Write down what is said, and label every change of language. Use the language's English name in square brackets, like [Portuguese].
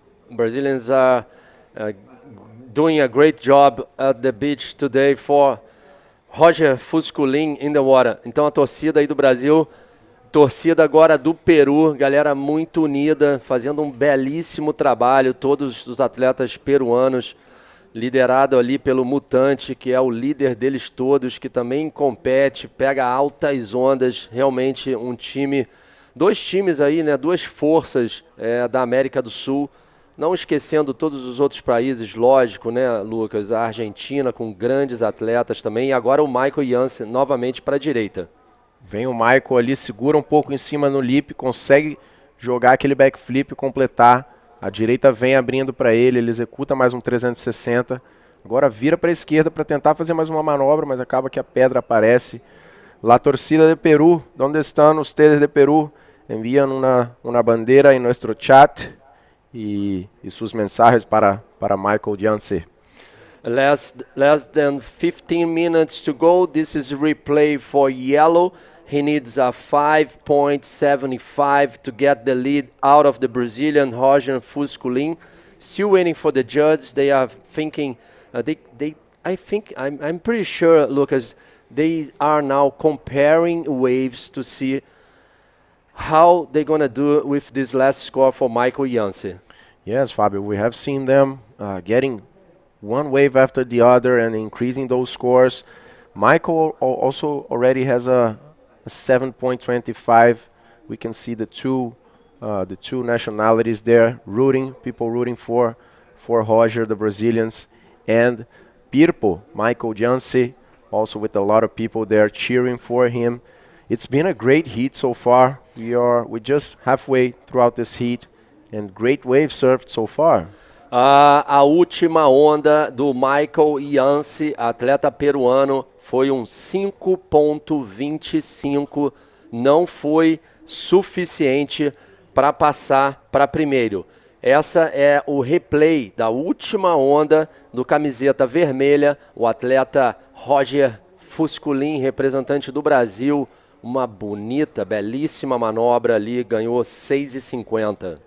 [English] Brazilians are doing a great job at the beach today for Roger Fusculin in the water. [Portuguese] Então a torcida aí do Brasil, torcida agora do Peru, galera muito unida, fazendo um belíssimo trabalho, todos os atletas peruanos, liderado ali pelo Mutante, que é o líder deles todos, que também compete, pega altas ondas, realmente um time, dois times aí, né, duas forças da América do Sul, não esquecendo todos os outros países, lógico, né, Lucas, a Argentina com grandes atletas também, e agora o Michael Jansen novamente para a direita. Vem o Michael ali, segura um pouco em cima no lip, consegue jogar aquele backflip e completar. A direita vem abrindo para ele executa mais um 360. Agora vira para a esquerda para tentar fazer mais uma manobra, mas acaba que a pedra aparece. [Spanish] La torcida de Perú, ¿dónde están ustedes de Perú? Envían una bandera en nuestro chat y sus mensajes para Michael Jansen. [English] Less than 15 minutes to go. This is replay for yellow. He needs a 5.75 to get the lead out of the Brazilian Roger Fusculin. Still waiting for the judge. They are thinking, I'm pretty sure, Lucas, they are now comparing waves to see how they're going to do with this last score for Michael Jansen. Yes, Fabio, we have seen them getting one wave after the other and increasing those scores. Michael also already has a 7.25. We can see the two nationalities there people rooting for Roger, the Brazilians, and Pirpo, Michael Jansen, also with a lot of people there cheering for him. It's been a great heat so far. We're just halfway throughout this heat, and great wave surfed so far. [Portuguese] A última onda do Michael Jansen, atleta peruano, foi um 5.25, não foi suficiente para passar para primeiro. Essa é o replay da última onda do camiseta vermelha, o atleta Roger Fusculin, representante do Brasil, uma bonita, belíssima manobra ali, ganhou 6,50.